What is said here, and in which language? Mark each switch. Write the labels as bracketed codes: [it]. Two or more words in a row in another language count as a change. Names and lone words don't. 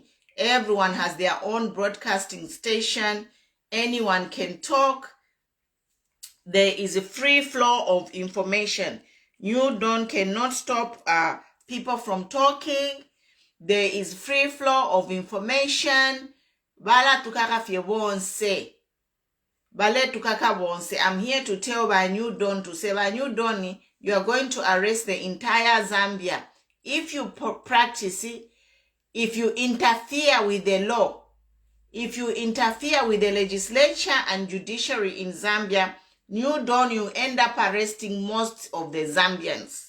[en] Everyone has their own broadcasting station. Anyone can talk. There is a free flow of information. New Dawn cannot stop people from talking. There is free flow of information. [bem] Bala tukaka fiebonse. [en] I'm here to tell by New Dawn to say, by New Dawn, you are going to arrest the entire Zambia. If you practice it, if you interfere with the law, if you interfere with the legislature and judiciary in Zambia, New Dawn, you end up arresting most of the Zambians.